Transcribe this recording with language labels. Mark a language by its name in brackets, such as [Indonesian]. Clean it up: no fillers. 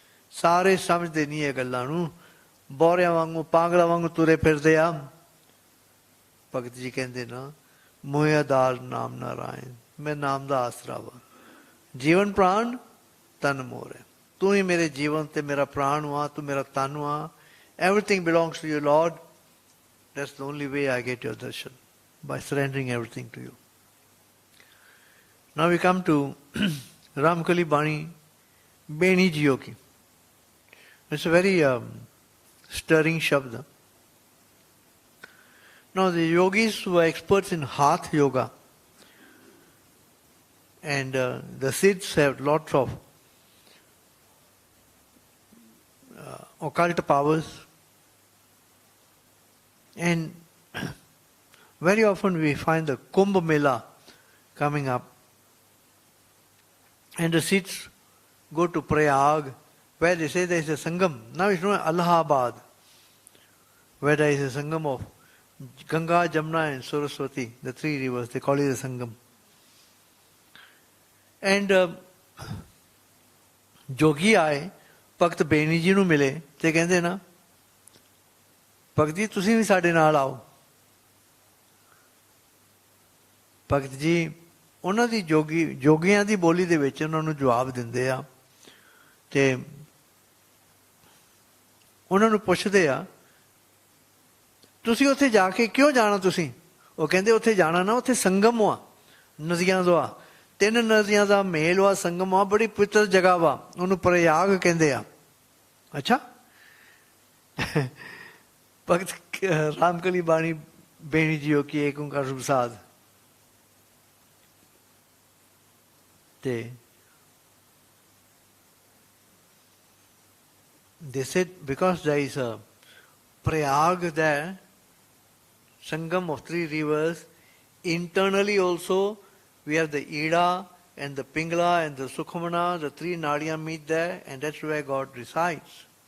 [Punjabi] ਸਾਰੇ ਸਮਝਦੇ ਨਹੀਂ ਇਹ ਗੱਲਾਂ ਨੂੰ, ਬੋਰਿਆਂ ਵਾਂਗੂ ਪਾਗਲਾਂ ਵਾਂਗੂ ਤੁਰੇ ਫਿਰਦੇ ਆ. ਭਗਤ ਜੀ ਕਹਿੰਦੇ ਨਾ, ਮੋਹਿ ਆਧਾਰ ਨਾਮ ਨਾਰਾਇਣ, ਮੈਂ ਨਾਮ ਦਾ ਆਸਰਾ ਵਾ. ਜੀਵਨ ਪ੍ਰਾਣ ਤਨ ਮੋਰ ਹੈ. ਤੂੰ ਹੀ ਮੇਰੇ ਜੀਵਨ ਤੇ ਮੇਰਾ ਪ੍ਰਾਣ ਵਾ, ਤੂੰ ਮੇਰਾ ਤਨ ਵਾ. [English] Everything belongs to you, Lord. That's the only way I get your darshan, by surrendering everything to you. Now we come to Raamkali Bani Beni Jiyo ki. It's a very stirring shabd. Now the yogis who are experts in Hath Yoga, and the Siddhs have lots of occult powers, and very often we find the Kumbh Mela coming up, and the Siddhs go to Raag, where they say there is a Sangam. Now it's known as Allahabad, where there is a Sangam of Ganga, Jamna and Saraswati, the three rivers. They call it a Sangam. [Punjabi] And ਜੋਗੀ ਆਏ, ਭਗਤ ਬੇਨੀ ਜੀ ਨੂੰ ਮਿਲੇ ਤੇ ਕਹਿੰਦੇ ਨਾ, ਭਗਤ ਜੀ ਤੁਸੀਂ ਵੀ ਸਾਡੇ ਨਾਲ ਆਓ. ਭਗਤ ਜੀ ਉਹਨਾਂ ਦੀ ਜੋਗੀਆਂ ਦੀ ਬੋਲੀ ਦੇ ਵਿੱਚ ਉਹਨਾਂ ਨੂੰ ਜਵਾਬ ਦਿੰਦੇ ਆ ਤੇ ਉਹਨਾਂ ਨੂੰ ਪੁੱਛਦੇ ਆ, ਤੁਸੀਂ ਉੱਥੇ ਜਾ ਕੇ ਕਿਉਂ ਜਾਣਾ ਤੁਸੀਂ? ਉਹ ਕਹਿੰਦੇ ਉੱਥੇ ਜਾਣਾ ਨਾ, ਉੱਥੇ ਸੰਗਮ ਵਾ ਨਦੀਆਂ ਦਾ, 3 ਨਦੀਆਂ ਦਾ ਮੇਲ ਵਾ, ਸੰਗਮ ਵਾ, ਬੜੀ ਪਵਿੱਤਰ ਜਗ੍ਹਾ ਵਾ, ਉਹਨੂੰ ਪ੍ਰਯਾਗ ਕਹਿੰਦੇ ਆ. ਅੱਛਾ, ਭਗਤ ਰਾਮਕਲੀ ਬਾਣੀ ਬੇਣੀ ਜੀਓ ਕੀ ਏਕ ਓਂਕਾਰ ਪ੍ਰਸਾਦ. [English] ਤੇ they said because there is a Prayag there, Sangam of 3 rivers, internally also we have the Ida and the Pingla and the Sukhmana, the 3 Nadiyas meet there, and that's where God resides.